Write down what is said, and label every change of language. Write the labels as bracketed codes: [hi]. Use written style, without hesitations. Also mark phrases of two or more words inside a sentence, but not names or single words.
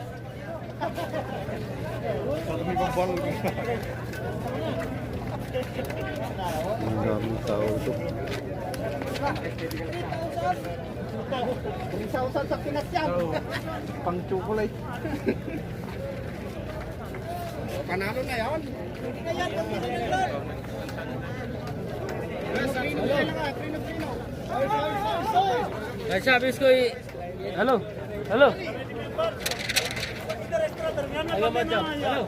[tl] Ang daming tao ito. Isa-usan sa Pinas yan. Pang chocolate. Panalo na yan. [hi] अच्छा अभी इसको [en] hello hello [hi] आगे मत जाओ हेलो